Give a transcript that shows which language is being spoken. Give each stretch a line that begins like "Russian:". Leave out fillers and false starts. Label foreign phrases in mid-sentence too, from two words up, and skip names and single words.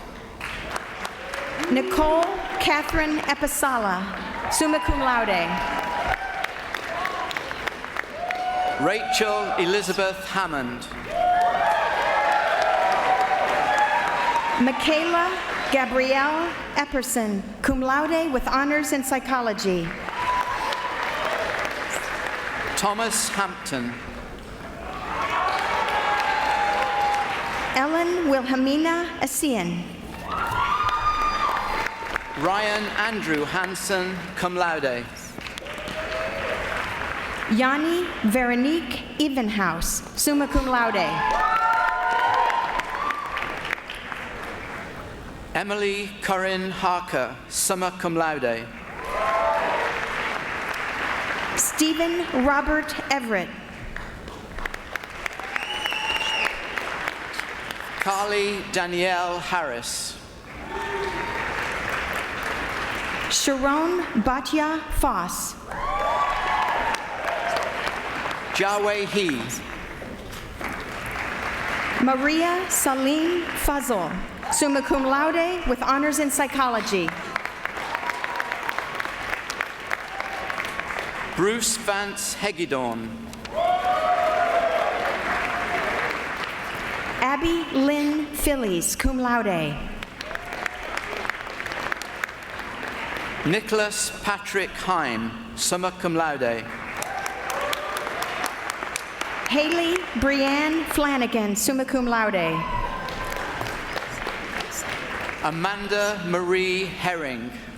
English: Nicole Catherine Episala,
Latin: summa cum laude.
English: Rachel Elizabeth Hammond. Michaela Gabrielle Epperson,
Latin: cum laude
English: with honors in psychology. Thomas Hampton. Ellen Wilhelmina Asian. Ryan Andrew Hansen,
Latin: cum laude.
English: Yanni Veronique Evenhouse,
Latin: summa cum laude.
English: Emily Corinne Harker,
Latin: summa cum laude.
English: Stephen Robert Everett. Carly Danielle Harris. Sharon Batya Foss. Jawei He. Maria Salim Fazl,
Latin: summa cum laude
English: with honors in psychology. Bruce Vance Hegedorn. Abby Lynn Phillies,
Latin: cum laude.
English: Nicholas Patrick Heim,
Latin: summa cum laude.
English: Haley Brianne Flanagan,
Latin: summa cum laude.
English: Amanda Marie Herring.